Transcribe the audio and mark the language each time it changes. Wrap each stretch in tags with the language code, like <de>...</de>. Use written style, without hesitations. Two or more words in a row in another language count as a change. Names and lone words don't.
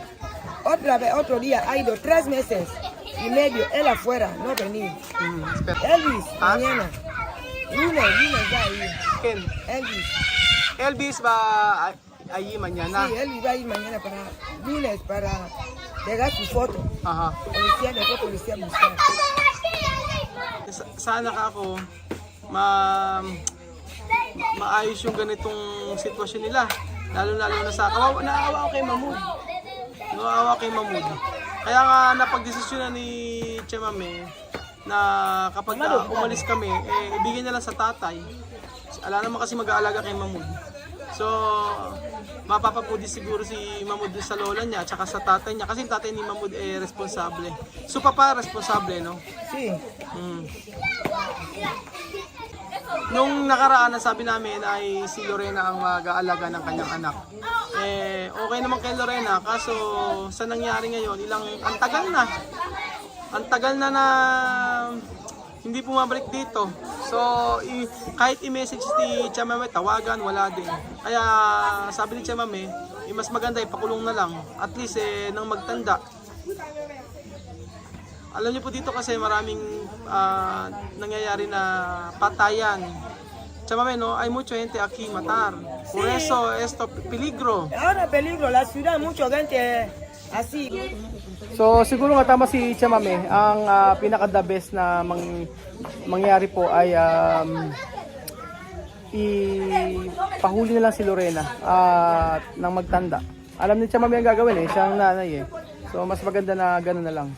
<es>Otra vez, otro día, ha ido 3 meses y medio, él afuera, no venir. Espera. Elvis, mañana. Lunes va a ir. ¿Quién? Elvis. Elvis va allí mañana. Sí, Elvis va a ir mañana para lunes para pegar su foto. Aha. Policía, después policía buscar.</es> <tl>Sana ka ako maayos yung ganitong sitwasyon nila. Lalo na sa naawa ako kay Mahmoud. Naawa kay Mahmoud. Kaya nga napagdesisyonan ni Chamame na kapag umalis kami, ibigay na lang sa tatay. Ala naman kasi mag-aalaga kay Mahmoud. So, mapapapudi siguro si Mahmoud sa lola niya at saka sa tatay niya kasi yung tatay ni Mahmoud responsable. So, papa responsable, no?</tl> <es>Sí.</es> <tl>Nung nakaraan, sabi namin ay si Lorena ang mag-aalaga ng kanyang anak. Okay naman kay Lorena, kaso sa nangyari ngayon, ang tagal na na hindi pumabalik dito. So, kahit i-message ni Chamame, tawagan, wala din. Kaya sabi ni Chamame, mas maganda ipakulong na lang.</tl> <en>At least</en> <tl>nang magtanda. Alam niyo po dito kasi maraming nangyayari na patayan.</tl> <es>Chamame, no, hay mucha gente aquí matar. Por eso esto peligro. Ahora peligro, la ciudad, mucha gente así.</es> <tl>So siguro nga tama si Chamame, ang pinaka-</tl> <en>the best</en> <tl>na mangyari po ay ipahuli na lang si Lorena nang magtanda. Alam ni Chamame ang gagawin siya ang nanay So mas maganda na gano'n na lang.</tl>